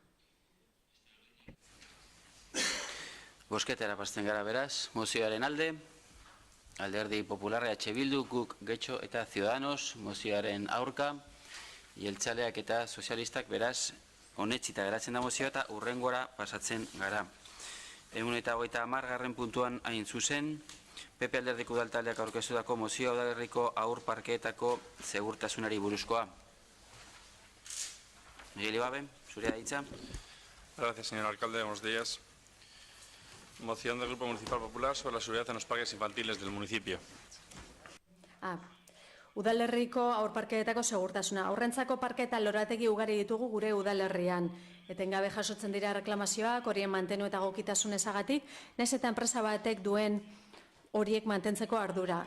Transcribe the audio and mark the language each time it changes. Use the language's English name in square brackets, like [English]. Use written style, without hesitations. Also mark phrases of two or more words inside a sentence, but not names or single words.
[Basque] Bozketara pasten gara beraz, mozioaren Alderdi Popularra, EH Bildu, GUK, Getxo eta Ciudadanos, mozioaren aurka, jeltzaleak eta sozialistak beraz, onetsita geratzen da mozioa eta hurrengora pasatzen gara. 150. puntuan hain zuzen, PP Alderdiko udaltaldeak aurkeztutako mozioa udalerriko haur parkeetako segurtasunari buruzkoa. Miguel Ibabe, zurea hitza. [Spanish] Gracias, señor alcalde. Buenos días. Moción del Grupo Municipal Popular sobre la seguridad en los parques infantiles del municipio. [Basque] Udalerriko haur parkeetako segurtasuna. Aurrentzako parketa lorategi ugari ditugu gure udalerrian. Etengabe jasotzen dira reklamazioak, horien mantenu eta gokitasun ezagatik, nahiz eta enpresa batek duen horiek mantentzeko ardura.